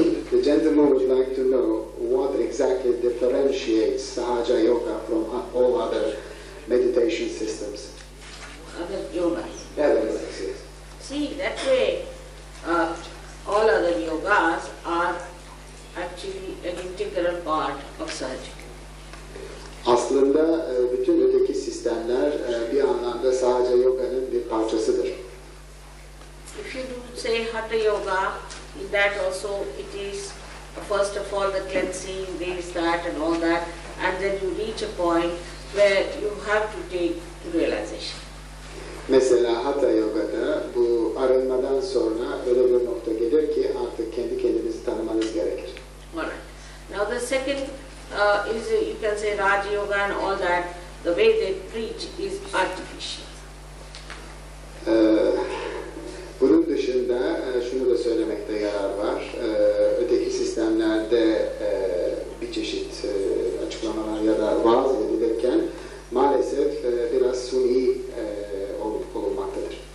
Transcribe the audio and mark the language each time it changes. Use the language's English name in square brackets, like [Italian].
[English] The gentleman would like to know what exactly differentiates Sahaja Yoga from all other meditation systems. Other yogas. Other yes. See, that way all other yogas are actually an integral part of Sahaja. [Turkish] Aslında bütün öteki sistemler bir anlamda Sahaja Yoga'nın bir parçasıdır. [English] If you do say Hatha Yoga, in that also it is first of all the cleansing, this, that and all that, and then you reach a point where you have to take to realization. [Turkish] Mesela Hatha Yoga'da bu arınmadan sonra öyle bir nokta gelir ki artık kendi kendinizi tanımanız gerekir. [English] Alright. Now the second is you can say Raja Yoga and all that. The way they preach is artificial. [Turkish] Bunun dışında şunu da söylemekte yarar var. Öteki sistemlerde bir çeşit açıklamalar ya da vaaz edilirken maalesef biraz suni olunmaktadır.